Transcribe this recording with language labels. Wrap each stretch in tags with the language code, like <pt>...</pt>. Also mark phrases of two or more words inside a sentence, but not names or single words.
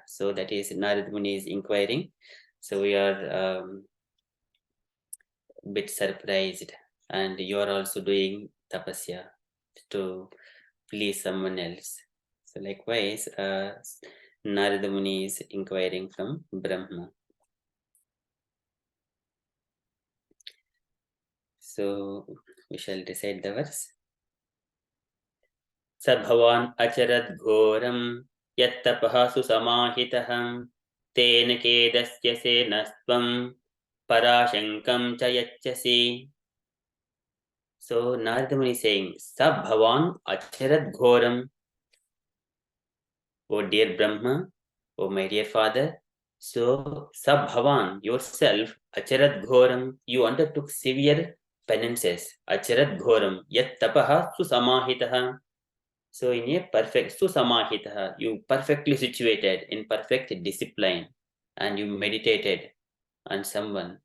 <en>So that is Narad Muni is inquiring. So we are a bit surprised, and you are also doing tapasya to please someone else. So likewise, Narada Muni is inquiring from Brahma. So we shall recite the verse.</en> <sa>सभवान् अचरद् घोरं यत्तपः सुसमाहितः तेन खेदयसे नस्त्वं पराशङ्कां च यच्छसि.</sa> <en>So Narada Muni is saying,</en> <sa>सभवान् अचरद् घोरम्.</sa> <en>O dear Brahma, O my dear father, so Sabhavan, yourself,</en> <sa>अचरत् घोरम्,</sa> <en>you undertook severe penances.</en> <sa>अचरत् घोरम्, यत् तपः सुसमाहितः.</sa> <en>So in a perfect Susamahitaha, you perfectly situated in perfect discipline and you meditated on someone.</en>